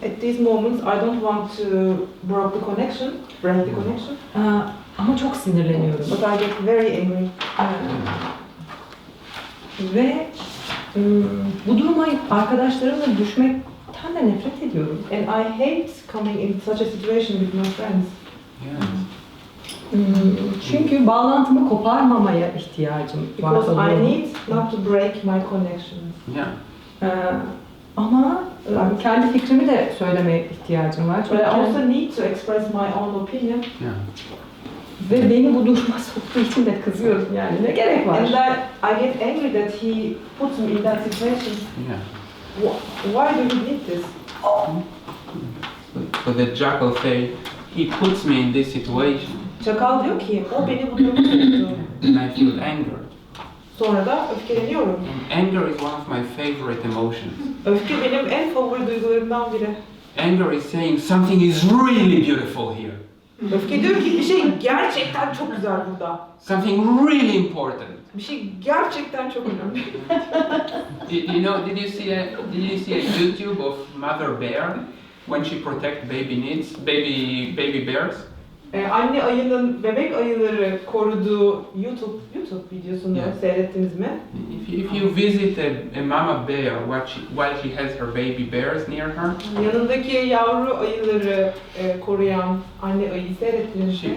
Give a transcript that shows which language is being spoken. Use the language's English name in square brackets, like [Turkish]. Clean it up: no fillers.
[English] At these moments I don't want to break the connection. [Turkish] Ama çok sinirleniyorum. [English] But I get very angry. [Turkish] Ve bu duruma arkadaşlarımla düşmekten de nefret ediyorum. [English] And I hate coming in such a situation with my friends. Yes. [Turkish] Çünkü bağlantımı koparmamaya ihtiyacım var. [English] Because I need not to break my connections. Yeah. [Turkish] Ama kendi fikrimi de söylemeye ihtiyacım var. [English] But I also need to express my own opinion. Yeah. [Turkish] Ve beni bu duruma soktuğu için de kızıyorum yani. Ne gerek var? [English] And that I get angry that he puts me in that situation. Yeah. Why do you need this? So the jackal say, he puts me in this situation, [Turkish] Çakal diyor ki o beni bu duruma soktu. [English] and I feel anger. [Turkish] Sonra da öfkeleniyorum. [English] And anger is one of my favorite emotions. [Turkish] Öfke benim en favori duygularımdan biri. [English] Anger is saying something is really beautiful here. [Turkish] Öfke diyor ki bir şey gerçekten çok güzel burada. [English] Something really important. [Turkish] Bir şey gerçekten çok önemli. [English] You know, did you see a YouTube of Mother Bear when she protect baby bears? [Turkish] Anne ayının bebek ayıları koruduğu YouTube videosunu [English] Yeah. [Turkish] seyrettiniz mi? [English] If you visit a mama bear while she has her baby bears near her, [Turkish] Yanındaki yavru ayıları koruyan anne ayıyı seyrettiğinizde